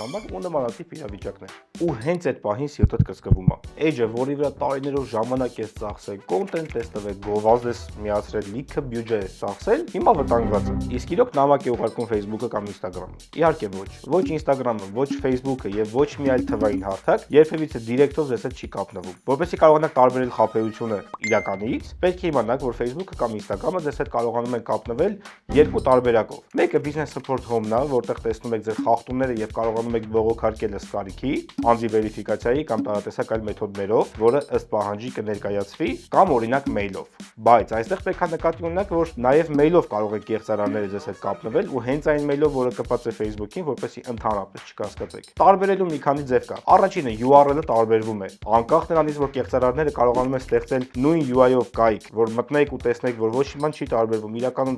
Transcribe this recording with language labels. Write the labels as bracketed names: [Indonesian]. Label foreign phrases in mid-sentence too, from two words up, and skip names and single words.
[Armenian] համար ու նմանատիպ իրավիճակներ։ Ու հենց այդ պահին սիրտդ կսկվում է։ Էջը, որի վրա տարիներով ժամանակ ես ծախսել, կոնտենտ ես տվել, գովազդ ես միացրել, լիքը բյուջե ես ծախսել, հիմա վտանգված է։ Իսկ իրոք նամակ է ուղարկում Facebook-ը կամ Instagram-ը։ Իհարկե ոչ Instagram-ը, ոչ Facebook-ը եւ ոչ մի այլ թվային հարթակ երբևիցե դիրեկտով ձեզ հետ չի կապնվում։ Որպեսզի կարողանաք տարբերել խաբեությունը իրականից, պետք է իմանաք, որ Facebook-ը կամ Instagram-ը ձեզ հետ կարողանում են կապնվել երկու տարբերակով։ Մեկը [English] business support home- [Armenian] ն է, որտեղ տեսնում եք ձեր խախտումները եւ կարողանում եք բողոքարկել ըստ կարիքի, անձի վերիֆիկացիայի կամ տարատեսակ այլ մեթոդներով, որը ըստ պահանջի կներկայացվի, կամ օրինակ mail-ով։ Բայց այստեղ պետք է նկատի ունենաք, որ նաեւ mail-ով կարող եք կեղծարանները ձեզ հետ կապնվել ու հենց այն mail-ով, որը կապած է Facebook-ին, որպեսզի ընդհանրապես չկասկածեք։ Տարբերելու մի քանի ձև կա։ Առաջինը URL-ը տարբերվում է։ Անկախ նրանից, որ կեղծարանները կարողանում են ստեղծել նույն UI-ով կայք, որ մտնեք ու տեսնեք, որ ոչ մի բան չի տարբերվում։ Իրականում